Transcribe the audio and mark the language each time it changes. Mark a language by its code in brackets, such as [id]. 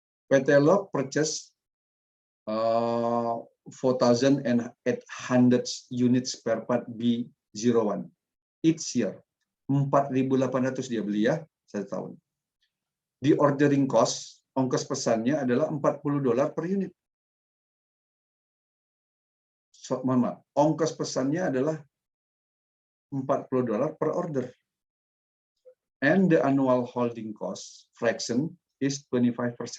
[en] PT Log purchase 4,800 units spare part B01 each year. [id] 4.800 dia beli ya, 1 tahun. Di ordering cost, ongkos pesannya adalah $40 per unit. Ongkos pesannya adalah $40 per order. [en] And the annual holding cost fraction is 25%.